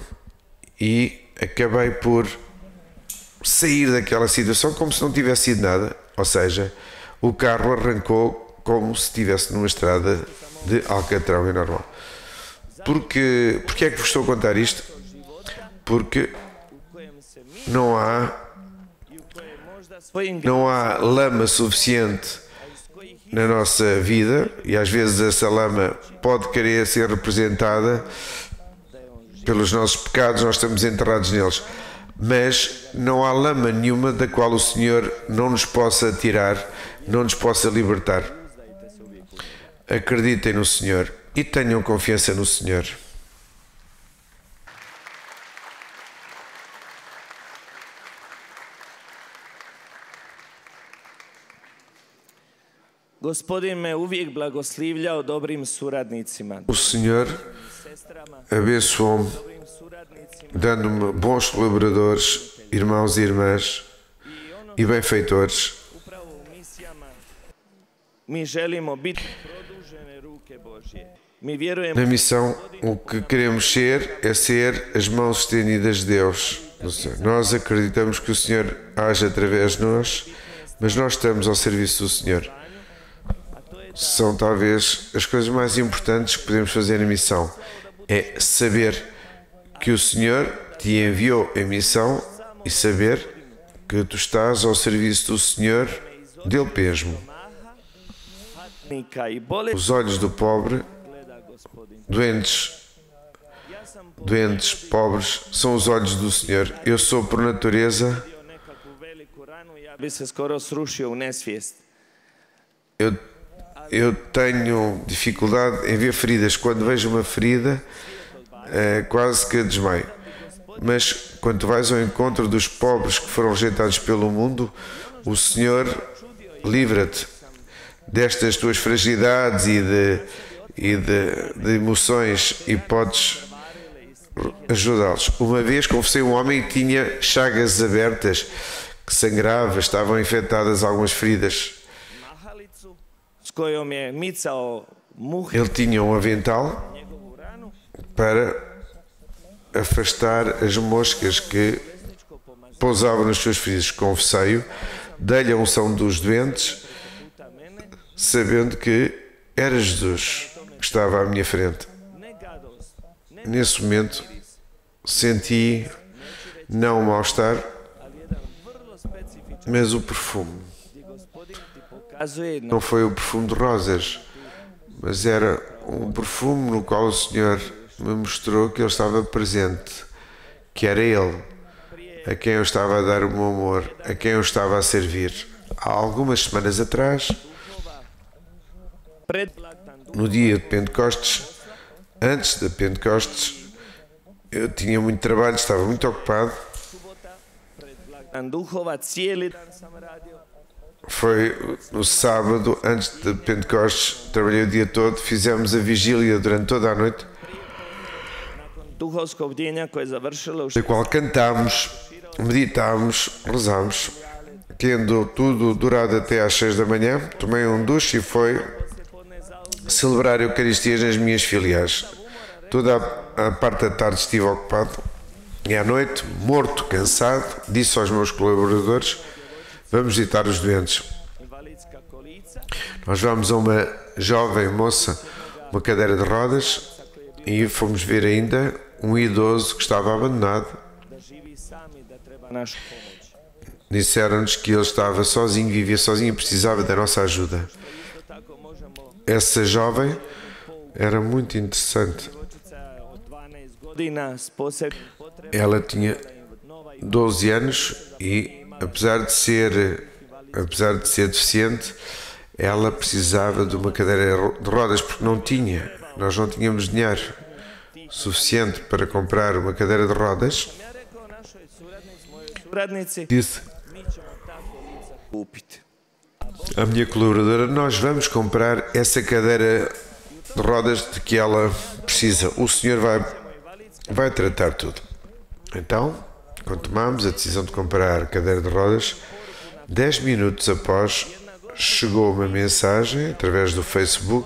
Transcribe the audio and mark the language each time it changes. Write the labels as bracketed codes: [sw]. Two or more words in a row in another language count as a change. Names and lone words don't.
[pt] E acabei por sair daquela situação como se não tivesse sido nada. Ou seja, o carro arrancou como se estivesse numa estrada de alcatrão e normal. Porquê é que vos estou a contar isto? porque [hr] u kojem se mi [pt] não há [hr] i u koje možda svojim [pt] não há lama suficiente [hr] iz kojih [pt] na nossa vida, e às vezes essa lama pode querer ser representada pelos nossos pecados, nós estamos enterrados neles, mas não há lama nenhuma da qual o Senhor não nos possa tirar, não nos possa libertar. Acreditem no Senhor e tenham confiança no Senhor. [hr] Gospodin me uvijek blagoslivljao dobrim suradnicima, [pt] O Senhor [hr] sestrama, [pt] abençoou-me, [hr] dobrim suradnicima [pt] dando-me bons colaboradores, irmãos e irmãs e benfeitores. [hr] upravo u misijama. Mi želimo biti produžene ruke Božje. Mi vjerujemo [pt] Na missão, o que queremos ser é ser as mãos estendidas de Deus. Nós acreditamos que o Senhor age através de nós, mas nós estamos ao serviço do Senhor. São talvez as coisas mais importantes que podemos fazer na missão. É saber que o Senhor te enviou em missão e saber que tu estás ao serviço do Senhor, dele mesmo. [hr] patnika i bolesnika [pt] Os olhos do pobre, [hr] gleda Gospodin. [pt] doentes, pobres, são os olhos do Senhor. Eu sou por natureza, [hr] Bio nekakvu veliku ranu, ja bi se skoro srušio u nesvijest. [pt] eu tenho dificuldade em ver feridas. Quando vejo uma ferida, quase que desmaio. Mas quando vais ao encontro dos pobres que foram rejeitados pelo mundo, o Senhor livra-te destas tuas fragilidades e de emoções e podes ajudá-los. Uma vez confessei um homem que tinha chagas abertas, que sangrava, estavam infectadas algumas feridas. [hr] Mahalicu s kojom je micao muhe [pt] Ele tinha um avental [hr] njegovu ranu, [pt] para afastar as moscas que pousavam nas suas feridas. Confessei-o, dei-lhe a unção dos doentes, [hr] puta mene, [pt] sabendo que era Jesus que estava à minha frente. [hr] ne gadost, ne [pt] Nesse momento senti não o mal-estar, [hr] ali jedan vrlo specifičan [pt] mas o perfume. [hr] gdje Gospodin ti pokazuje na [pt] Não foi o perfume de rosas, mas era um perfume no qual o Senhor me mostrou que Ele estava presente, que era Ele a quem eu estava a dar o meu amor, a quem eu estava a servir. Há algumas semanas atrás, [hr] predblagdan [pt] no dia de Pentecostes, antes de Pentecostes, eu tinha muito trabalho, estava muito ocupado. [hr] subota, predblagdan duhova, cijeli dan sam radio. [pt] Foi no sábado, antes de Pentecostes, trabalhei o dia todo, fizemos a vigília durante toda a noite, [hr] Nakon duhovskog bdjenja koje je završilo u [pt] na qual cantámos, meditámos, rezámos, tendo tudo durado até às 6 da manhã, tomei um duche e foi [hr] poslijepodne zauzeo [pt] celebrar Eucaristias nas minhas filiais. Toda a parte da tarde estive ocupado e à noite, morto, cansado, disse aos meus colaboradores: vamos visitar os doentes. [hr] invalidska kolica, [pt] Nós vamos a uma jovem moça, uma cadeira de rodas, e fomos ver ainda um idoso que estava abandonado. [hr] da živi sam i da treba našu pomoć. [pt] Disseram-nos que ele estava sozinho, vivia sozinho e precisava da nossa ajuda. [hr] Isto tako možemo, [pt] Essa jovem era muito interessante. [hr] djevojčica od 12 godina s posebnim potrebama, [pt] Ela tinha [hr] nova i [pt] 12 anos e, apesar de ser deficiente, ela precisava de uma cadeira de rodas porque não tinha. Nós não tínhamos dinheiro suficiente para comprar uma cadeira de rodas. [hr] ja rekao našoj mojoj suradnici, [pt] Disse [hr] mi ćemo ta kolica kupiti. [pt] à minha colaboradora: nós vamos comprar essa cadeira de rodas de que ela precisa. O Senhor vai tratar tudo. Então, quando tomámos a decisão de comprar a cadeira de rodas, 10 minutos após, chegou uma mensagem através do Facebook.